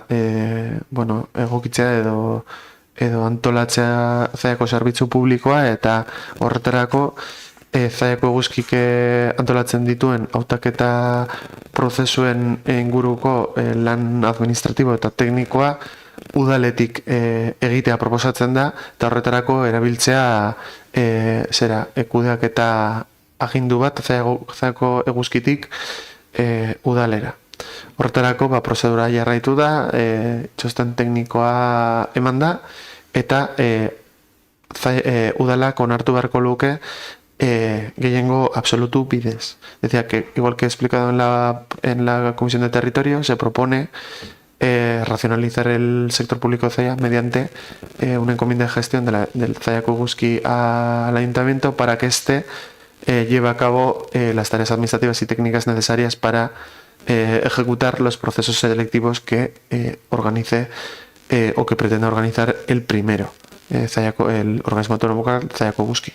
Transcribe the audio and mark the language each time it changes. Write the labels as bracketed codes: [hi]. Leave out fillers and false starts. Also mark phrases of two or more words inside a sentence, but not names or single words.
[eu] egokitzea edo antolatzea Zaiako zerbitzu publikoa, eta horretarako Zaiako eguzkik antolatzen dituen hautaketa prozesuen inguruko lan administratibo eta teknikoa udaletik egitea proposatzen da, eta horretarako erabiltzea kudeaketa agindu bat Zaiako eguzkitik udalera. Horretarako prozedura jarraitu da, txosten teknikoa eman da, eta udalak onartu beharko luke gehiengo absolutu bidez. [es] Decía que, igual que he explicado en la Comisión de Territorio, se propone racionalizar el sector público de Zaya mediante una encomienda de gestión del Zaiako eguzki al ayuntamiento para que éste lleve a cabo las tareas administrativas y técnicas necesarias para ejecutar los procesos selectivos que organice o que pretenda organizar el primero, el organismo autónomo Zaiako eguzki.